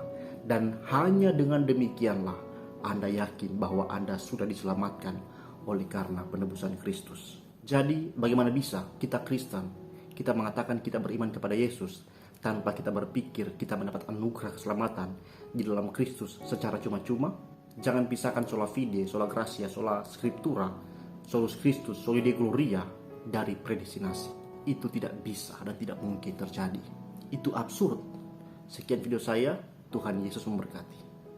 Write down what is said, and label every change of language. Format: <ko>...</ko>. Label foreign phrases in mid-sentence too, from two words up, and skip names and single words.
<id>Dan hanya dengan demikianlah Anda yakin bahwa Anda sudah diselamatkan oleh karena penebusan Kristus. Jadi bagaimana bisa kita Kristen, kita mengatakan kita beriman kepada Yesus tanpa kita berpikir kita mendapat anugerah keselamatan di dalam Kristus secara cuma-cuma? Jangan pisahkan</id> <la>sola fide, sola gratia, sola scriptura, solus Christus, soli Deo gloria</la> <id>dari predestinasi. Itu tidak bisa dan tidak mungkin terjadi. Itu absurd. Sekian video saya, Tuhan Yesus memberkati.</id>